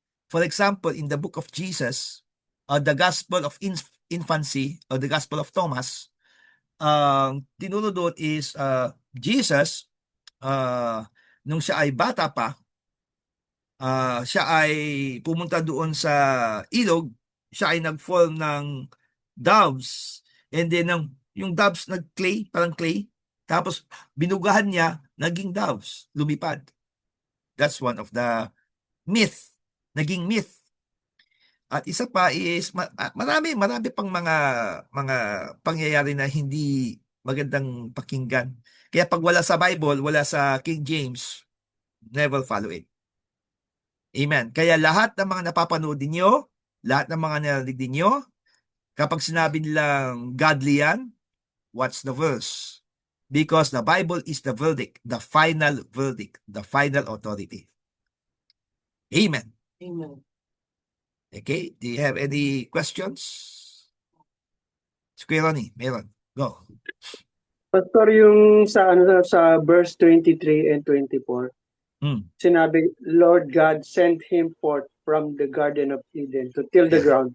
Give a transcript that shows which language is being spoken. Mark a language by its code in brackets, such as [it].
[en] For example, in the book of Jesus, the Gospel of Infancy, or the Gospel of Thomas, [tl] tinuro doon is Jesus, nung siya ay bata pa, siya ay pumunta doon sa ilog, siya ay nag-fall ng doves, [en] and then [tl] yung doves nag-clay, parang clay, tapos binugahan niya, naging doves, lumipad. [en] That's one of the [tl] naging [en] myth. [tl] At isa pa is marami pang mga pangyayari na hindi magandang pakinggan. Kaya pag wala sa Bible, wala sa King James, [en] never follow it. [tl] Amen. Kaya lahat ng mga napapanood ninyo, lahat ng mga narinig ninyo, kapag sinabi nilang godly yan, [en] what's the verse? Because the Bible is the verdict, the final authority. Amen. Amen. Okay, do you have any questions? [tl] Square Ronnie, meron. Go. [en] Pastor, [tl] yung sa [en] verse 23 and 24, [tl] sinabi, [en] Lord God sent him forth from the Garden of Eden to till the ground.